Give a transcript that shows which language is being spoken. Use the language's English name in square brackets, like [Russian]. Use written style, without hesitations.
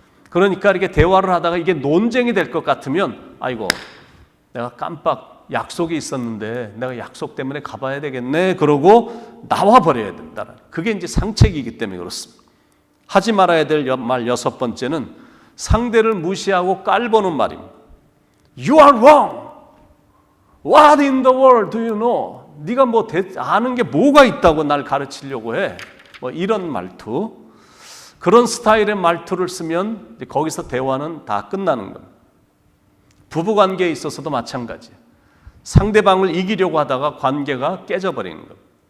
[Korean] 그러니까 이렇게 대화를 하다가 이게 논쟁이 될 것 같으면 아이고 내가 깜빡 약속이 있었는데 내가 약속 때문에 가봐야 되겠네 그러고 나와버려야 된다. 그게 이제 상책이기 때문에 그렇습니다. 하지 말아야 될 말 6번째는 상대를 무시하고 깔보는 말입니다. [English] You are wrong. What in the world do you know? [Korean] 네가 뭐 아는 게 뭐가 있다고 날 가르치려고 해. 뭐 이런 말투. 그런 스타일의 말투를 쓰면 이제 거기서 대화는 다 끝나는 겁니다. 부부관계에 있어서도 마찬가지예요. 상대방을 이기려고 하다가 관계가 깨져버리는 겁니다.